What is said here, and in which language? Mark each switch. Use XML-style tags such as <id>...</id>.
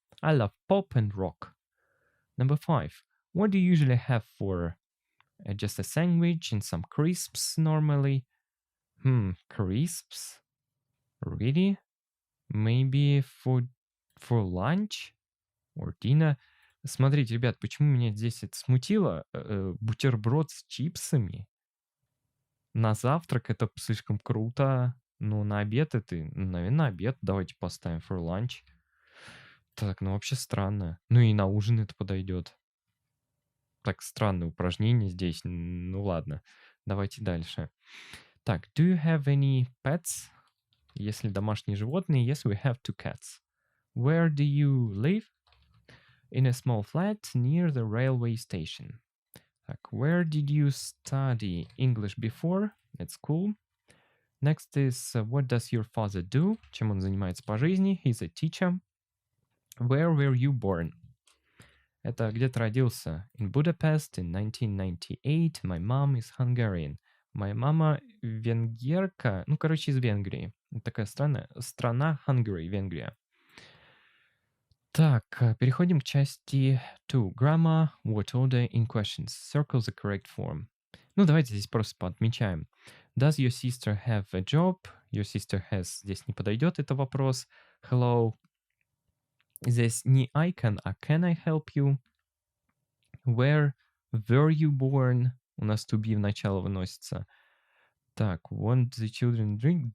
<en>I love pop and rock. Number 5. What do you usually have for just a sandwich and some crisps normally? Crisps? Really? Maybe for lunch or dinner?</en> <ru>Смотрите, ребят, почему меня здесь это смутило? Бутерброд с чипсами. На завтрак это слишком круто. Но на обед это, наверное, на обед давайте поставим</ru> <en>for lunch.</en> <ru>Так, ну вообще странно. Ну и на ужин это подойдет. Так, странное упражнение здесь. Ну ладно, давайте дальше. Так,</ru> <en>do you have any pets?</en> <ru>Если домашние животные,</ru> <en>yes, we have 2 cats. Where do you live? In a small flat near the railway station.</en> <ru>Так,</ru> <en>where did you study English before? That's cool. Next is, what does your father do?</en> <ru>Чем он занимается по жизни?</ru> <en>He's a teacher. Where were you born?</en> <ru>Это где ты родился?</ru> <en>In Budapest in 1998. My mom is Hungarian.</en> <ru>Моя мама венгерка, ну, короче, из Венгрии. Такая страна Hungary, Венгрия. Так, переходим к части 2.</ru> <en>Grammar, what order in questions. Circle the correct form.</en> <ru>Ну, давайте здесь просто поотмечаем.</ru> <en>Does your sister have a job? Your sister has.</en> <ru>Здесь не подойдет, это вопрос.</ru> <en>Hello.</en> <ru>Здесь не</ru> <en>I can,</en> <ru>а</ru> <en>can I help you? Where were you born?</en> <ru>У нас to be в начало выносится. Так,</ru> <en>want the children drink?</en>